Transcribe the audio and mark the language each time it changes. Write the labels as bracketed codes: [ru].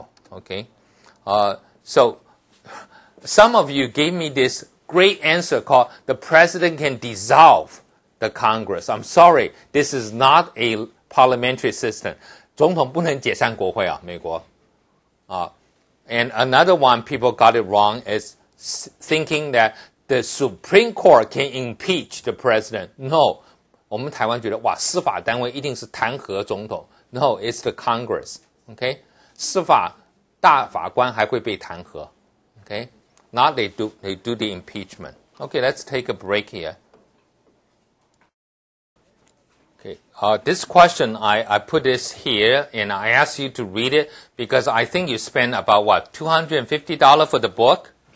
[en] Okay. So some of you gave me this great answer called the president can dissolve the Congress. I'm sorry, this is not a parliamentary system. [zh] 总统不能解散国会啊，美国。 [en] And another one people got it wrong is thinking that the Supreme Court can impeach the president. [zh] No, 我们台湾觉得哇，司法单位一定是弹劾总统。 [en] No, it's the Congress. [zh] Okay, 司法大法官还会被弹劾。 [en] Okay, not they do the impeachment. Okay, let's take a break here. Okay, this question, I put this here, and I asked you to read it because I think you spent about, what, $250 for the book?